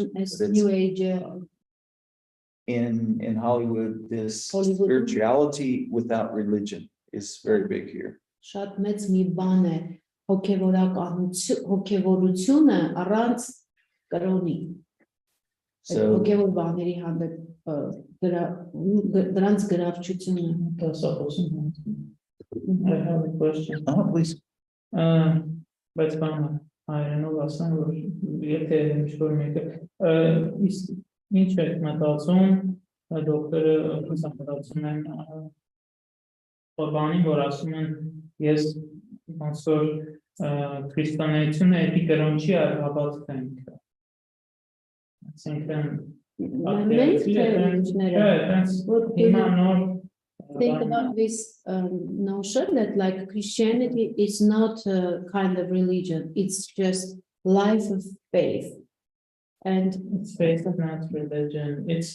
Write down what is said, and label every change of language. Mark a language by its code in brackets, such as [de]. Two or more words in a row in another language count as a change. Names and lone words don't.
[en] Hindu as But it's- New Age. In Hollywood, this Hollywood. spirituality without religion is very big here. [hy] Շատ մեծ մի բան է հոգևորությունը առանց կրոնի։ [en] So [hy] Հոգևոր բաների հանդեպ դրանց գրավչությունը։ [en] I have a question. please. [hy] Բայց բանը հայերենով ասեմ, որ եթե ինչ-որ մեկը ինչ է մտածում, դոկտորը մտածում են բանին, որ ասում են ես ոնց որ քրիստոնեությունը էդի կրոն չի հավատք ինքը։ Այսինքն [en] Think about this notion that like Christianity is not a kind of religion, it's just life of faith. And It's faith, not religion. It's